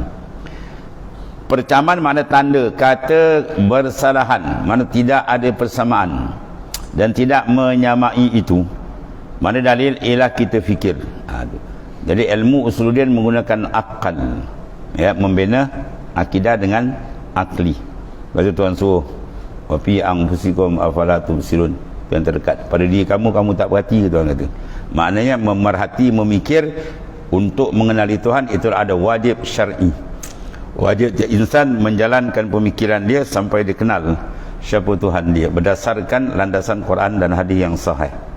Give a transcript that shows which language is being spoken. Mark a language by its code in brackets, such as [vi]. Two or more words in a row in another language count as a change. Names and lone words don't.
[ms] Percaman makna tanda, kata bersalahan, mana tidak ada persamaan dan tidak menyamai itu. Mana dalil? Ialah kita fikir. Jadi ilmu usuluddin menggunakan akal, ya, membina akidah dengan akli. Lepas tu Tuhan suruh, [ar] وفي أنفسكم أفلا تبصرون, [ms] yang terdekat pada diri kamu, kamu tak perhati ke, Tuhan kata. Maknanya memerhati, memikir untuk mengenali Tuhan, itu ada wajib syar'i. Wajib insan menjalankan pemikiran dia sampai dikenal siapa Tuhan dia berdasarkan landasan Quran dan hadis yang sahih.